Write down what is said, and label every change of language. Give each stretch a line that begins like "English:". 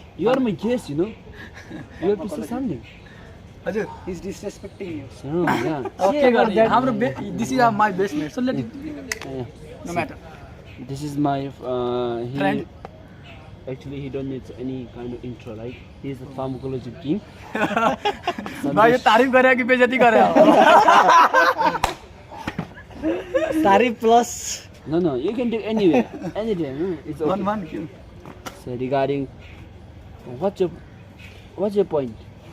English: You are my guest, you know. You have to say something.
Nepali: हजुर
English: He's disrespecting you. So, yeah. Okay
Nepali: गर्ने हाम्रो
English: This is my best mate so let it Yeah. No matter This is my he Friend. actually he don't need any kind of intro, right? He is the pharmacology king.
Nepali: भाइ यो तारिफ गरे कि बेइज्जती गरे तारीफ plus
English: No, you can do anywhere, anytime. No? It's okay. One So regarding what's your point?